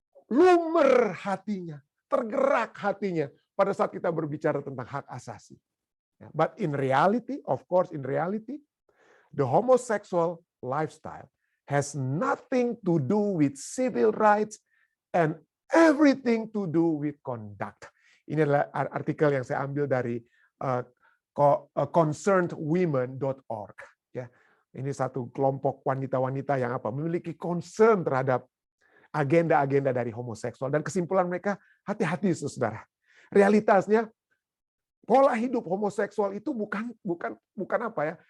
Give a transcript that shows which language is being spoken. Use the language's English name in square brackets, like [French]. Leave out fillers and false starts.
[Indonesian] Lumer hatinya, tergerak hatinya pada saat kita berbicara tentang hak asasi. [English] But in reality, of course, the homosexual lifestyle has nothing to do with civil rights and everything to do with conduct. [Indonesian] Ini adalah artikel yang saya ambil dari concernedwomen.org. Ya, ini satu kelompok wanita-wanita yang apa? Memiliki concern terhadap agenda-agenda dari homoseksual, dan kesimpulan mereka, hati-hati saudara. Realitasnya pola hidup homoseksual itu bukan apa ya?